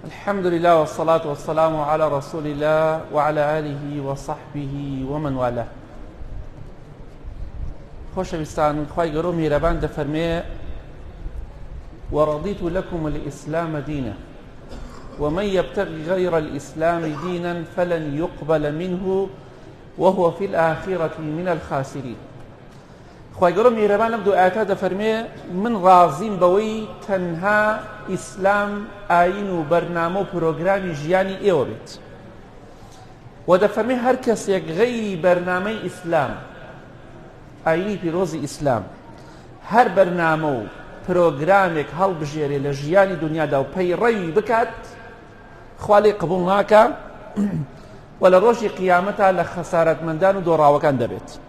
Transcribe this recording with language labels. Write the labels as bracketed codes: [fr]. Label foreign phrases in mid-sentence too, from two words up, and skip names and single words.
[ar] الحمد لله والصلاة والسلام على رسول الله وعلى آله وصحبه ومن والاه. [ckb] خۆشەویستان، خوای گەورە میهرەبان دەفەرمێ [ar] ورضيت لكم الإسلام دينا ومن يبتغي غير الإسلام دينا فلن يقبل منه وهو في الآخرة من الخاسرين. [ckb] خوای گەورە میهرەبان لەم دوو ئاەتا دەفەرمێ من ڕازیم بەوەی تەنها ئیسلام ئاین و بەرنامە و پرۆگرامی ژیانی ئێوە بێت و دەفەرمێ هەر کەسێک غەیری بەرنامەی ئیسلام، ئاینی پیرۆزی ئیسلام، هەر بەرنامە و پرۆگرامێک هەڵبژێرێ لە ژیانی دنیادا و پەیڕەوی بکات، خوا لێی قبوڵ ناکا و لە ڕۆژی قیامەتا لە خەسارەتمەندان و دۆڕاوەکان دەبێت.